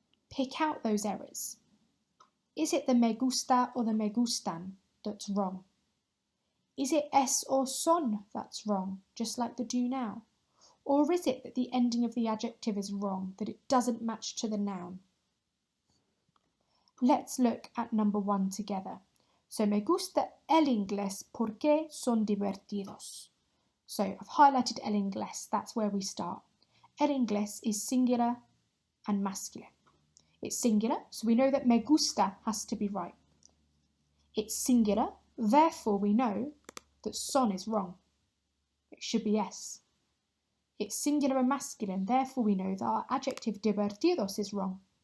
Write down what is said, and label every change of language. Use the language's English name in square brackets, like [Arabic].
[English] Pick out those errors. Is it the me gusta or the me gustan that's wrong? Is it es or son that's wrong, just like the do now? Or is it that the ending of the adjective is wrong, that it doesn't match to the noun? Let's look at number 1 together. [Spanish] So, me gusta el inglés porque son divertidos. [English] So, I've highlighted el inglés, that's where we start. El inglés is singular and masculine. It's singular, so we know that me gusta has to be right. It's singular, therefore we know that son is wrong. It should be es. It's singular and masculine, therefore we know that our adjective divertidos is wrong.